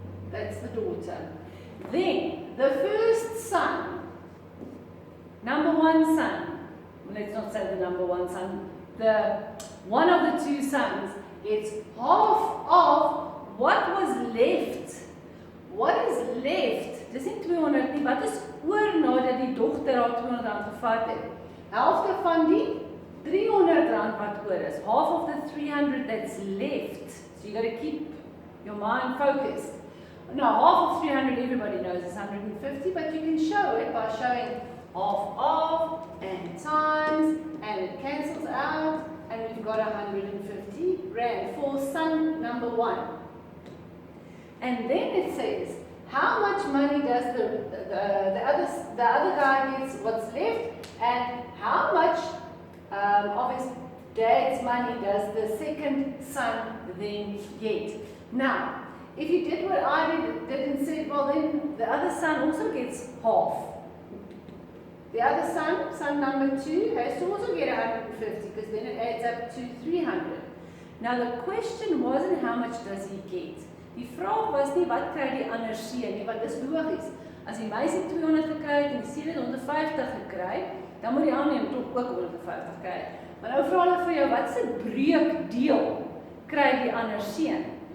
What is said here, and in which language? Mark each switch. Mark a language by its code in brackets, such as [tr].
[en] That's the daughter. Then the first son, Number one son, let's not say the number one son, one of the two sons gets half of what was left. What is left? [af] Dis nie 200 nie, wat is oor nadat die dogter haar 200 rand gevat het? Helfte van die 300 rand wat oor is, [en] half of the 300 that's left. So you got to keep your mind focused. Now, half of 300 everybody knows is 150, but you can show it by showing half of and times, and it cancels out, and we've got 150 rand for son number 1. And then it says, how much money does the other guy gets what's left, and how much of his dad's money does the second son then get? Now, if you did what I did and said, well then the other son also gets half. The other son number 2, has to also get 150 because then it adds up to 300. Now the question wasn't how much does he get. [af] Die vraag was nie wat kry die ander seun nie, want dis logies. As die meisie 200 gekry het en die seun het 150 gekry, dan moet die ander tog ook 150 kry. Maar nou vra hulle vir jou, wat se breekdeel kry die ander seun?